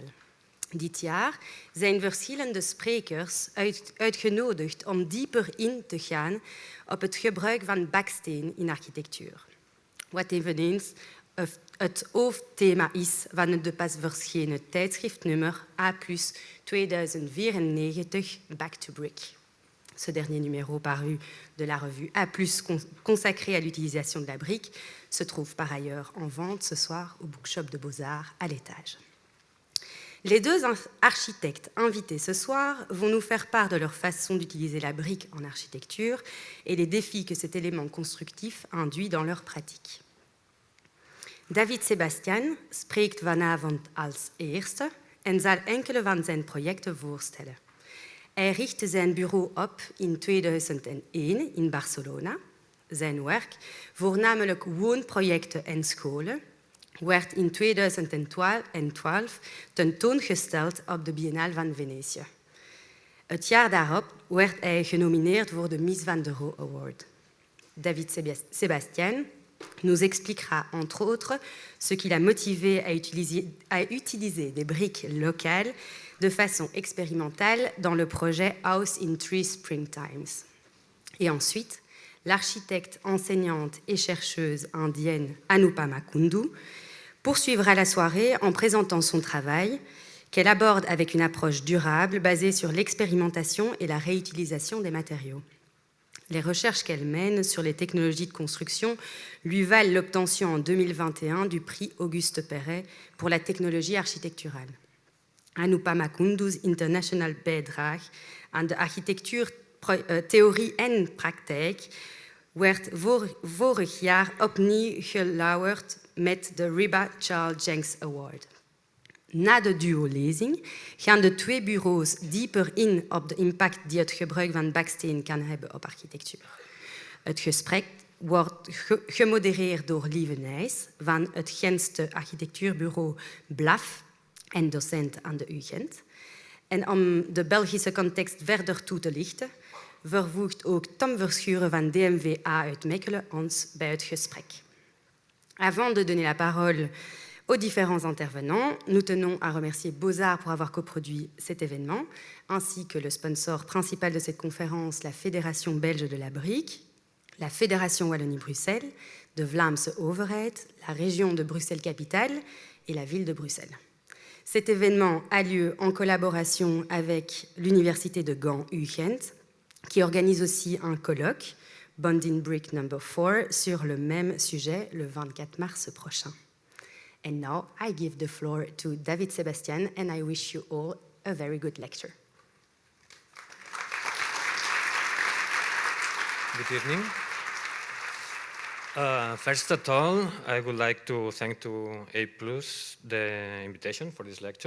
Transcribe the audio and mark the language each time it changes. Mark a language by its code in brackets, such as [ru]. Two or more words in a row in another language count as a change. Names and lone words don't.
[nl] Dit jaar zijn verschillende sprekers uitgenodigd om dieper in te gaan op het gebruik van baksteen in architectuur. Wat eveneens het hoofdthema is van de pas verschenen tijdschriftnummer A+ 2094 Back to Brick. [fr] Ce dernier numéro paru de la revue A+, consacré à l'utilisation de la brique, se trouve par ailleurs en vente ce soir au bookshop de Beaux-Arts à l'étage. Les deux architectes invités ce soir vont nous faire part de leur façon d'utiliser la brique en architecture et les défis que cet élément constructif induit dans leur pratique. [nl] David Sebastian spreekt vanavond als eerste en zal enkele van zijn projecten voorstellen. Hij richtte zijn bureau op in 2001 in Barcelona. Zijn werk, voornamelijk woonprojecten en scholen, werd in 2012 tentoongesteld op de Biennale van Venetië. Het jaar daarop werd hij genomineerd voor de Mies van der Rohe Award. [fr] David Sebastian nous expliquera entre autres ce qui l'a motivé à utiliser des briques locales de façon expérimentale dans le projet House in Three Springtimes. Et ensuite, l'architecte, enseignante et chercheuse indienne Anupama Kundoo poursuivra la soirée en présentant son travail qu'elle aborde avec une approche durable basée sur l'expérimentation et la réutilisation des matériaux. Les recherches qu'elle mène sur les technologies de construction lui valent l'obtention en 2021 du prix Auguste Perret pour la technologie architecturale. [nl] Anupama Kundoo's international bijdrage aan de architectuurtheorie en praktijk werd vorig jaar opnieuw gelauwerd met de Riba Charles Jenks Award. Na de duo-lezing gaan de twee bureaus dieper in op de impact die het gebruik van baksteen kan hebben op architectuur. Het gesprek wordt gemodereerd door Lieve Nijs van het Gentse architectuurbureau BLAF en docent aan de UGent. En om de Belgische context verder toe te lichten, vervoegt ook Tom Verschuren van DMVA uit Mechelen ons bij het gesprek. [fr] Avant de donner la parole aux différents intervenants, nous tenons à remercier Beaux-Arts pour avoir coproduit cet événement, ainsi que le sponsor principal de cette conférence, la Fédération belge de la brique, la Fédération Wallonie-Bruxelles, [nl] de Vlaamse Overheid, [fr] la région de Bruxelles-Capitale et la ville de Bruxelles. Cet événement a lieu en collaboration avec l'Université de Gand UGent, qui organise aussi un colloque, Bonding Brick No. 4, sur le même sujet le 24 mars prochain. [en] And now I give the floor to David Sebastian, and I wish you all a very good lecture. Good evening. First of all, I would like to thank to A+ the invitation for this lecture.